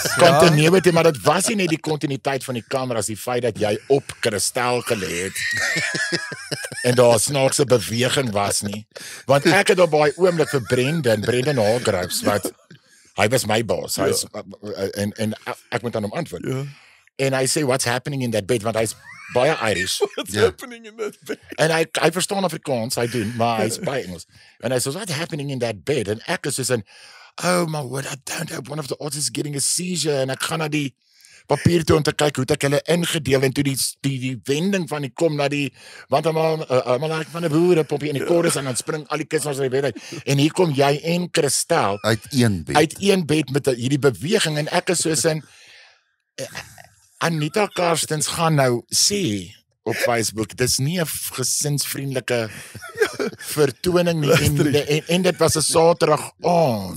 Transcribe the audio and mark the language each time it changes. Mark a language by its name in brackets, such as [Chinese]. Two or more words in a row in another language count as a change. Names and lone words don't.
[Afrikaans] Continuity, maar dit was nie net die kontinuïteit van die kameras, die feit dat jy op Christel gelê het. En daar snaakse beweging was nie. Want ek het op daai oomblik vir Brendan Hargreaves, wat hy was my baas. Hy is en ek moet aan hom antwoord. En hy sê, [English] what's happening in that bed? [Afrikaans] Want hy's baie Irish. [English] What's happening in that bed? [Afrikaans] En hy verstaan Afrikaans, hy doen, maar hy's baie Engels. En hy sê, [English] what's happening in that bed? [Afrikaans] En ek is soos in, [English] oh my word, I don't know, one of the artists is getting a seizure. [Afrikaans] En ek gaan na die papier toe om te kyk hoe het ek hulle ingedeel, en toe die wending van die kom na die, want allemaal van die boerepompie in die chorus, en dan spring al die kunstenaars uit die bed uit. En hier kom jy en Christel uit een bed met hierdie beweging, en ek is soos in, Anita Karstens gaan nou sê op Facebook, dis nie 'n gesinsvriendelike vertoning nie, en dit was 'n Saterdag aand.